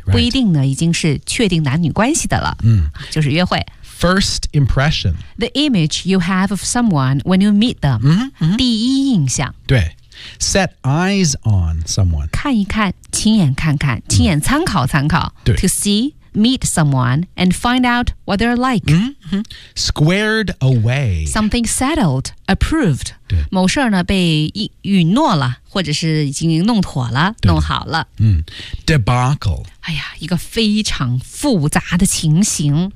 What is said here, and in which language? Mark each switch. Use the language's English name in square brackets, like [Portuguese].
[Chinese] 不一定呢，已经是确定男女关系的了。嗯，就是约会。 [English] First impression. The image you have of someone when you meet them. 嗯、mm-hmm. [Chinese] 第一印象。 [English] 对。Set eyes on someone. [Chinese] 看一看，亲眼看看，亲眼参考参考。对。 [English] To see, meet someone, and find out what they're like. Mm-hmm. Squared away. Something settled, approved. [Chinese] 对。某事呢，被允诺了，或者是已经弄妥了，弄好了。 [English] 嗯。Debacle. [Chinese] 哎呀，一个非常复杂的情形。